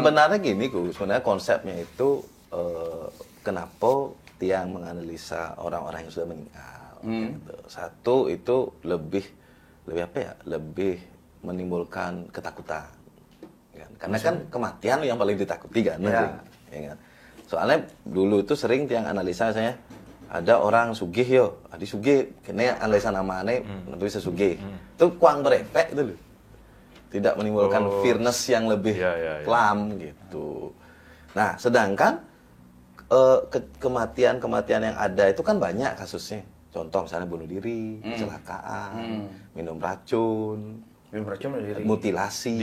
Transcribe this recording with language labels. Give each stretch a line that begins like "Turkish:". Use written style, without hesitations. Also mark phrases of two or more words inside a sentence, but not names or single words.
Indonesian: sebenarnya gini sebenarnya konsepnya itu kenapa tiang menganalisa orang-orang yang sudah meninggal. Gitu. Satu itu lebih apa ya? Lebih menimbulkan ketakutan. Kan? Karena kan kematian yang paling ditakuti kan. Ya kan? Soalnya dulu itu sering tiang analisa saya ada orang sugih yo, adi sugih, kene analisa namanya nanti bisa sugih. Itu kurang berefek itu loh. Tidak menimbulkan fearness yang lebih kelam gitu. Nah, sedangkan kematian yang ada itu kan banyak kasusnya. Contoh misalnya bunuh diri, kecelakaan, minum racun, mutilasi,